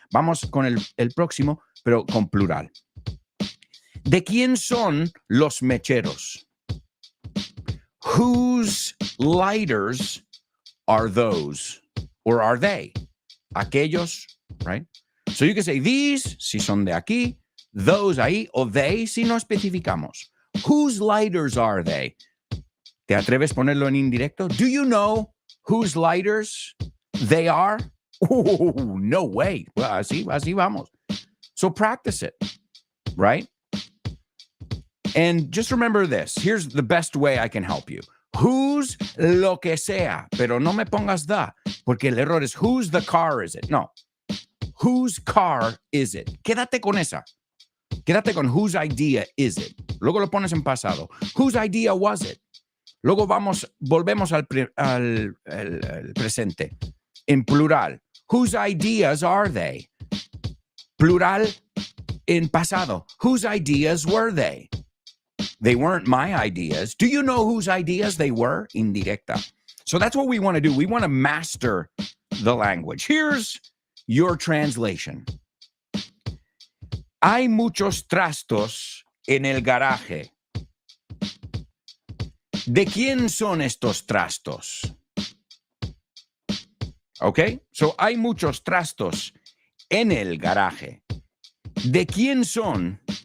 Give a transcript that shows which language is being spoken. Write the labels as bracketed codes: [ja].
[es] Vamos con el próximo, pero con plural. ¿De quién son los mecheros? [en] Whose lighters are those? Or are they? [es] Aquellos, [en] right? So you can say these, [es] si son de aquí, those ahí, o they, si no especificamos. [en] Whose lighters are they? [es] ¿Te atreves a ponerlo en indirecto? [en] Do you know whose lighters they are? Oh, no way. Well, [es] así vamos. [en] So practice it, right? And just remember this. Here's the best way I can help you. [es] Whose lo que sea, pero no me pongas da, porque el error [en] is whose the car is it? [es] No. [en] Whose car is it? [es] Quédate con esa. Quédate con [en] whose idea is it. [es] Luego lo pones en pasado. [en] Whose idea was it? [es] Luego volvemos al presente. En plural. [en] Whose ideas are they? [es] Plural en pasado. [en] Whose ideas were they? They weren't my ideas. Do you know whose ideas they were? Indirecta. So that's what we want to do. We want to master the language. Here's your translation. [es] Hay muchos trastos en el garaje. ¿De quién son estos trastos? [en] Okay, so [es] hay muchos trastos en el garaje. ¿De quién son